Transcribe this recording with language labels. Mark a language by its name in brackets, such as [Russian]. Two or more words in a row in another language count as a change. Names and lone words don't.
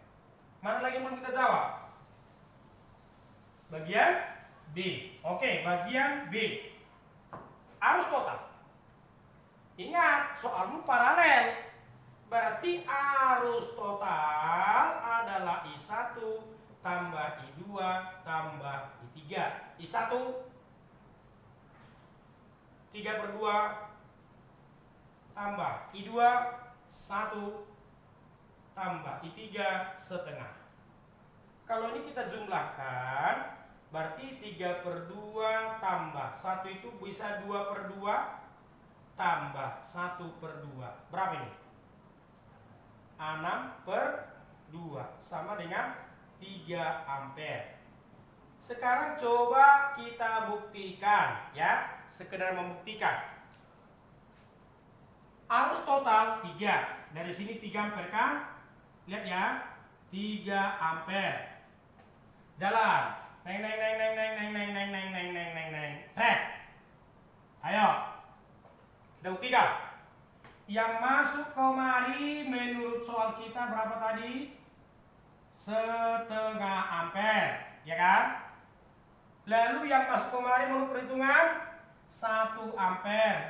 [Indonesian] Mana lagi mau kita jawab? Bagian B. Oke, bagian B. Arus total. Ingat, soalmu paralel. Berarti arus total adalah I1 tambah I2 tambah I3. I1 3/2 tambah I2 1 tambah I3 setengah. Kalau ini kita jumlahkan, berarti 3/2 tambah 1 itu bisa 2/2 tambah 1/2. Berapa ini? 6/2 sama dengan 3 ampere. Sekarang coba kita buktikan ya, sekedar membuktikan. Arus total 3. Dari sini 3 ampere kan? Lihat ya. 3 ampere. Jalan. Neng neng neng neng neng neng neng neng neng neng neng neng neng. Sret. Ayo. Kita buktikan. Yang masuk kemari menurut soal kita berapa tadi? Setengah ampere, ya kan? Lalu yang masuk kemari menurut perhitungan 1 ampere.